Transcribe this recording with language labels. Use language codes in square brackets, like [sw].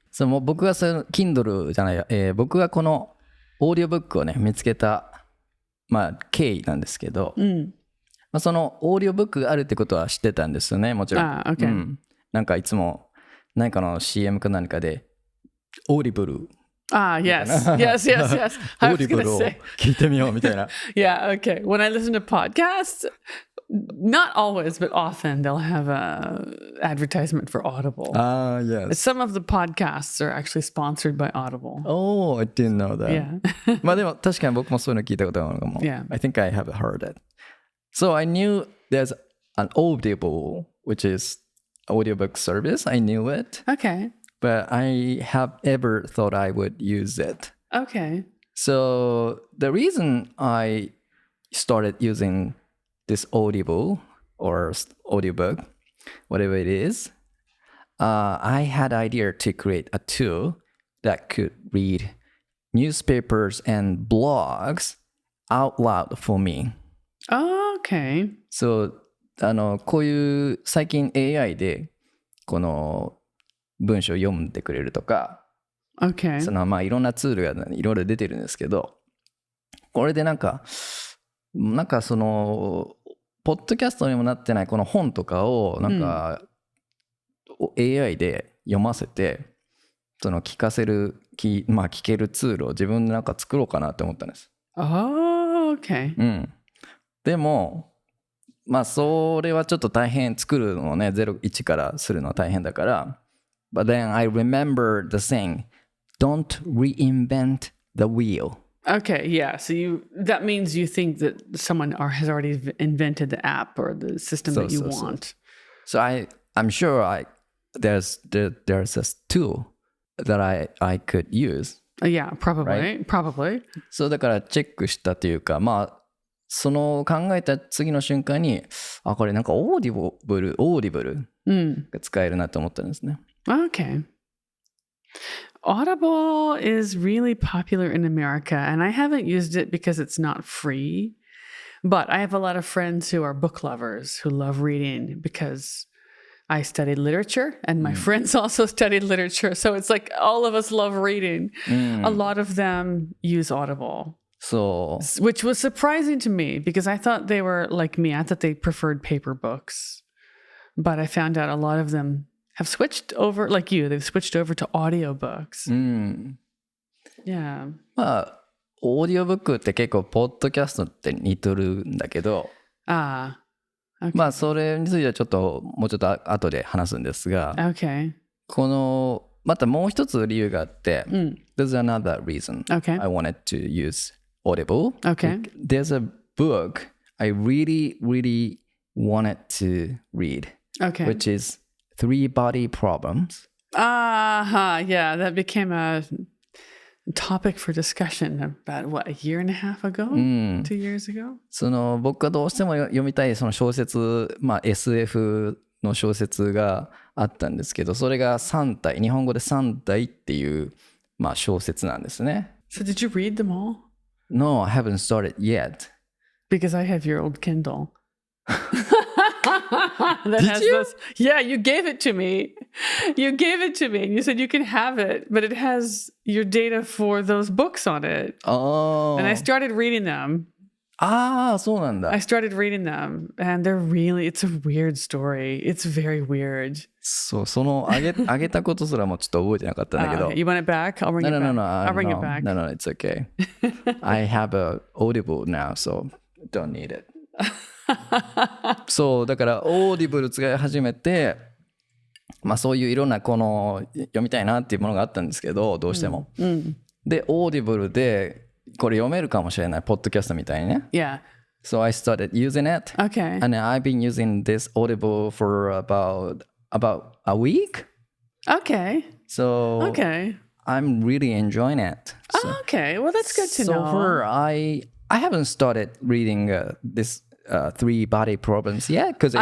[ja] もう僕がその Kindle じゃないや、僕がこのオーディオブックをね見つけた経緯なんですけど、そのオーディオブックがあるってことは知ってたんですよね、もちろん。 [en] Okay. [ja] なんかいつも何かの CM か何かでオーディブル。 [en] Yes. I was going to say. [ja] 聞いてみようみたいな。 [en] Yeah, okay. When I listen to podcasts, not always, but often they'll have a advertisement for Audible. Yes. Some of the podcasts are actually sponsored by Audible. Oh, I didn't know that. Yeah. [ja] でも確かに僕もそういうの聞いたことあるのかも。 [en] Yeah. I think I have heard it. So I knew there's an Audible, which is audiobook service. I knew it. Okay. But I have ever thought I would use it. Okay. So the reason I started using this Audible or audiobook, whatever it is, I had idea to create a tool that could read newspapers and blogs out loud for me. Okay. [ja] So こういう最近 AI でこの文章を読んでくれるとか、 [en] Okay. [ja] いろんなツールがいろいろ出てるんですけど、これでなんかそのポッドキャストにもなってないこの本とかをなんか、AI で読ませてその聞かせる聞けるツールを自分でなんか作ろうかなって思ったんです。 [en] Oh, okay. [ja] でもそれはちょっと大変、作るのをね1からするのは大変だから。 [en] But then I remember the saying, don't reinvent the wheel. Okay, yeah. So that means you think that someone has already invented the app or the system that you want. So I'm sure there's a tool that I could use. Yeah, probably. Probably. [ja] そうだからチェックしたというか、その考えた次の瞬間に、これなんかオーディブルが使えるなと思ったんですね。 [en] Okay. Audible is really popular in America, and I haven't used it because it's not free. But I have a lot of friends who are book lovers who love reading because I studied literature and my friends also studied literature. So it's like all of us love reading. A lot of them use Audible. So, which was surprising to me because I thought they were like me. I thought they preferred paper books. But I found out a lot of them have switched over, like you, they've switched over to audiobooks. Yeah. [ja] オーディオブックって結構ポッドキャストって似てるんだけど、 [en] okay. [ja] それについてはちょっともうちょっと後で話すんですが、 [en] Okay. [ja] このまたもう一つ理由があって、 [en] There's another reason Okay. I wanted to use Audible. Okay. There's a book I really wanted to read. which is three body problems. Yeah, that became a topic for discussion about what, a year and a half ago? 2 years ago? [ja] 僕がどうしても読みたいその小説、SF の小説があったんですけど、それが3体、日本語で3体っていう、小説なんですね。 [en] So did you read them all? No, I haven't started yet. Because I have your old Kindle. Did you? Yeah, you gave it to me. You gave it to me. And you said you can have it, but it has your data for those books on it. Oh. And I started reading them. [ja] そうなんだ。 [en] I started reading them, and it's a weird story. It's very weird. [ja] そのあげたことすらもちょっと覚えてなかったんだけど。 [en] You want it back? I'll bring it back. No. I'll bring it back. No, it's okay. I have a Audible now, so don't need it. [ja] そうだからオーディブル使い始めて、そういういろんなこの読みたいなっていうものがあったんですけど、どうしても。でオーディブルでこれ読めるかもしれないポッドキャストみたいにね。 [en] Yeah. So I started using it. Okay. And I've been using this Audible for about a week. Okay. So okay. I'm really enjoying it. So, okay. Well, that's good to know. So far, I haven't started reading this three body problems yet because it's